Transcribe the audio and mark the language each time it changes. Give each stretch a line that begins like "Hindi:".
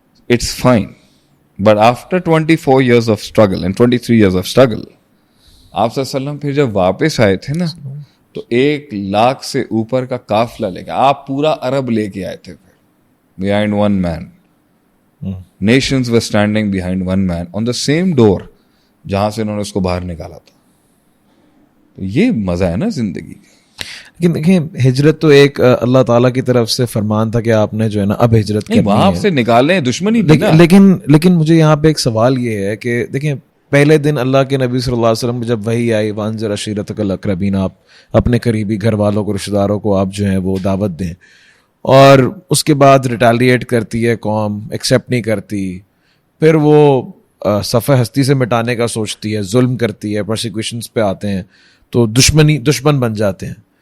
English: it's fine, but after 24 years of struggle
Urdu: and 23 years of struggle, آپ صلی اللہ علیہ وسلم پھر جب واپس آئے تھے نا تو 1 لاکھ سے اوپر کا قافلہ لے کے, آپ پورا عرب لے کے آئے تھے پھر
English: behind one man. Nations were standing behind one man on the same door
Urdu: جہاں سے انہوں نے اس کو باہر نکالا تھا. تو یہ مزہ ہے نا زندگی کا. لیکن دیکھیں ہجرت تو ایک اللہ تعالیٰ کی طرف سے فرمان تھا کہ آپ نے جو ہے نا اب ہجرت کرنی ہے, وہاں سے نکالیں دشمنی. لیکن مجھے یہاں پہ ایک سوال یہ ہے کہ دیکھیں پہلے دن اللہ کے نبی صلی اللہ علیہ وسلم جب وحی آئی,
Arabic: وانذر عشیرتک الاقربین,
Urdu: آپ اپنے قریبی گھر والوں کو, رشتہ داروں کو آپ جو ہیں وہ دعوت دیں, اور اس کے بعد ریٹیلیٹ کرتی ہے قوم, ایکسیپٹ نہیں کرتی, پھر وہ صفحہ ہستی سے مٹانے کا سوچتی ہے, ظلم کرتی ہے, پرسیکیوشنز پہ آتے ہیں تو دشمن بن جاتے ہیں.